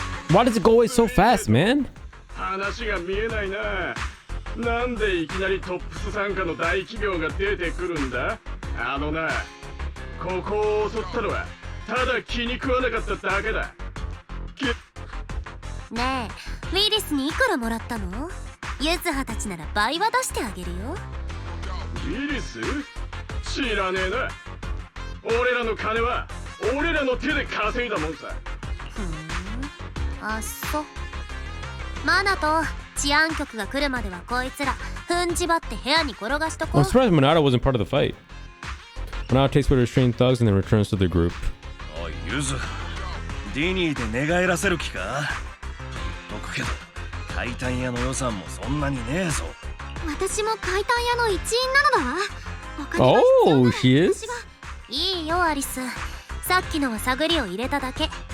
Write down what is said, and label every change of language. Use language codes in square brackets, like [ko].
[en] Why does it go away so fast, man? [ja] 話が見えないな。なんでいきなりトップス傘下の大企業が出てくるんだ。あのな、ここを襲ったのはただ気に食わなかっただけだ。ねえ、ウィリスにいくらもらったの？ユズハたちなら倍は出してあげるよ。ウィリス？知らねえな。俺らの金は俺らの手で稼いだもんさ。あっそ。マナと治安局が来るまではこいつら踏んじばって部屋に転がしとこう。 [en] I'm surprised Monado wasn't part of the fight. Monado takes with restrained thugs and then returns to the group. [ja] おいユズ、ディニーで寝返らせる気か。言っとくけど解体屋の予算もそんなにねえぞ。私も解体屋の一員なのだわ。お金が必要な [en] Oh, she is? [ja] いいよアリス、さっきのは探りを入れただけ。